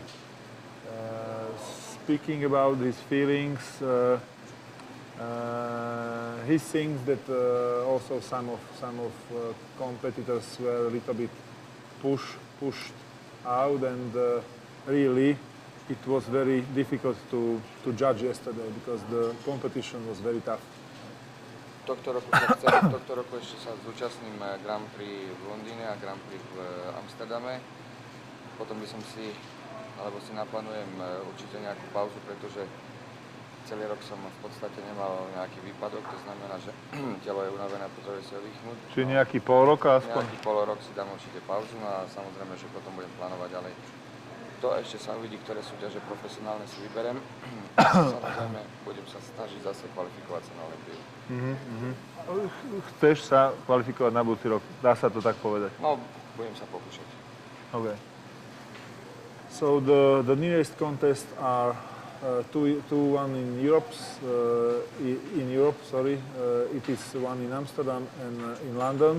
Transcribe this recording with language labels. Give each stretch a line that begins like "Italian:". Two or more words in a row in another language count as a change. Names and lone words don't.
English: Speaking about his feelings, he thinks that also some of competitors were a little bit pushed out, and really it was very difficult to judge yesterday because the competition was very tough.
Slovak: Tohto roku ešte sa zúčastním Grand Prix v Londýne a Grand Prix v Amsterdame. Potom by som si naplánujem určite nejakú pauzu, pretože celý rok som v podstate nemal nejaký výpadok, to znamená, že telo je unavené a potrebuje sa oddychnúť. Čiže nejaký pol rok aspoň? Nejaký pol rok si dám určite pauzu, no a samozrejme, že potom budem plánovať ďalej. To ešte sa uvidí, ktoré súťaže profesionálne si vyberem. Samozrejme, budem sa snažiť zase kvalifikovať sa na Olympiu. Chceš sa kvalifikovať na budúci rok? Dá sa to tak povedať? No, budem sa pokúšať.
English: Okay. So the nearest contests are one in Europe. It is one in Amsterdam and in London.